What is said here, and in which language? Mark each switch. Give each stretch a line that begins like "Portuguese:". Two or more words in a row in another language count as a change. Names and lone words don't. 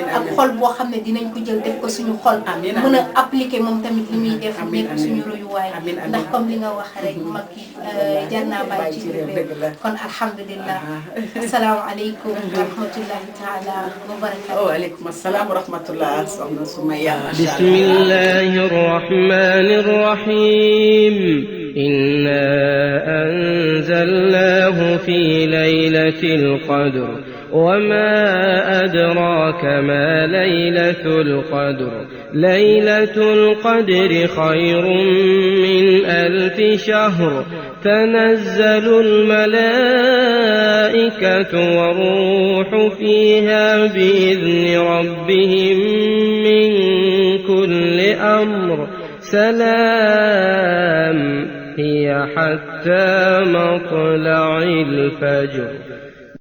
Wolof: ak xol boo xam ne dinañ ko jël def ko suñu xol. mën a appliquer moom tamit li muy def. nekk suñu royuwaay. ndax comme li nga wax rek mag yi jar naa bàyyi ci réew kon alhamdulilah.
Arabic: السلام عليكم ورحمة الله تعالى وبركاته. وعليكم السلام ورحمة الله soxna Soumaïa. بسم الله الرحمن الرحيم. إنا أنزلناه في ليلة القدر. وما أدراك ما ليلة القدر ليلة القدر خير من 1000 شهر تنزل الملائكة والروح فيها بإذن ربهم من كل أمر سلام هي حتى مطلع الفجر